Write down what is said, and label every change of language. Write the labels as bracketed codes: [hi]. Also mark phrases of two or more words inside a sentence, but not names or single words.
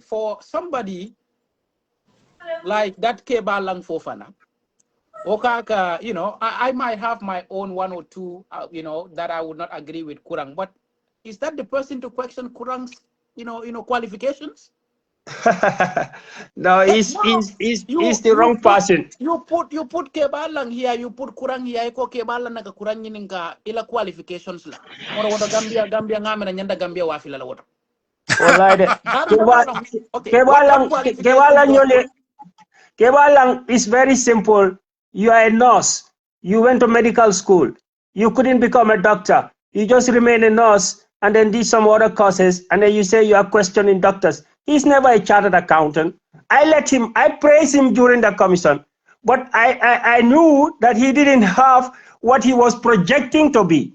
[en] For somebody like that Keba Lang Fofana, Okaka, I might have my own 1 or 2, that I would not agree with Kurang, but is that the person to question Kurang's, qualifications? No, he's the wrong person. You put Kebalang here, you put Kurang here, [man] ko Kebalang naga Kurang yininga ila qualifications la. Moro wada Gambia ngame na nyanda Gambia wafila la wada. [en] Kebalang is very simple. You are a nurse. You went to medical school. You couldn't become a doctor. You just remain a nurse and then did some other courses and then you say you are questioning doctors. He's never a chartered accountant. I praised him during the commission, but I knew that he didn't have what he was projecting to be.